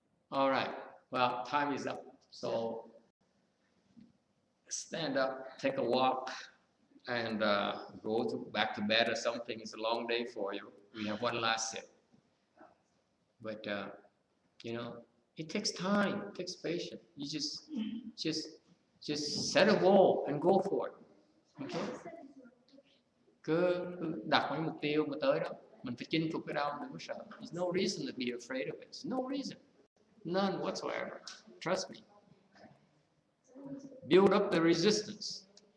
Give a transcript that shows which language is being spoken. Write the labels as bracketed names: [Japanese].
[English] All right. Well, time is up. So stand up, take a walk, and go back to bed or something. It's a long day for you. We have one last sit. But, you know, it takes time, it takes patience. You just set a goal and go for it. Okay? [Vietnamese] Cứ đặt mấy mục tiêu mà tới đó. Mình phải chinh phục cái đau, đừng có sợ. [English] There's no reason to be afraid of it. There's no reason. None whatsoever. Trust me. Build up the resistance.